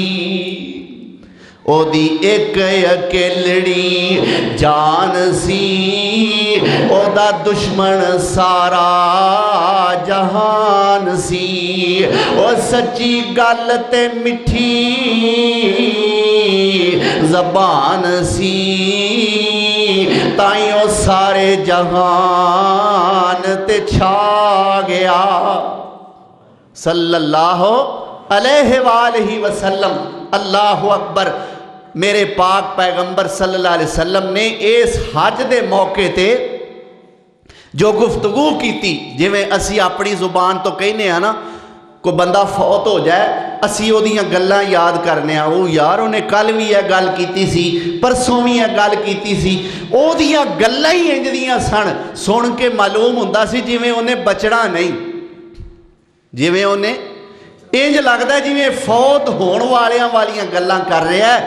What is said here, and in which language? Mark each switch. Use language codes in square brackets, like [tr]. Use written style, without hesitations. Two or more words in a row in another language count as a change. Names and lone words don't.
[pa] اوہدی اک اکیلڑی جان سی اوہدا دشمن سارا جہان سی. او سچی گل تے مٹھی زبان سی تائیوں سارے جہان تے چھا گیا. [ar] صلى الله عليه وسلم. الله أكبر. [pa] میرے پاک پیغمبر [ar] صلى الله عليه وسلم [pa] نے اس حج دے موقعے تے جو گفتگو کی جویں اسی اپنی زبان تو کہنے ہیں نا کوئی بندہ فوت ہو جائے اسی اوہدیاں گلاں یاد کرنے آں او یار اونہے کل بھی یہ گل کیتی سی پرسوں بھی یہ گل کیتی سی اوہدیاں گلاں ہی انج دیاں سن سن کے معلوم ہندا سی جویں اونہے بچنا نہیں جویں اونہے انج لگتا ہے جویں فوت ہونے والیاں گلاں کر رہا ہے.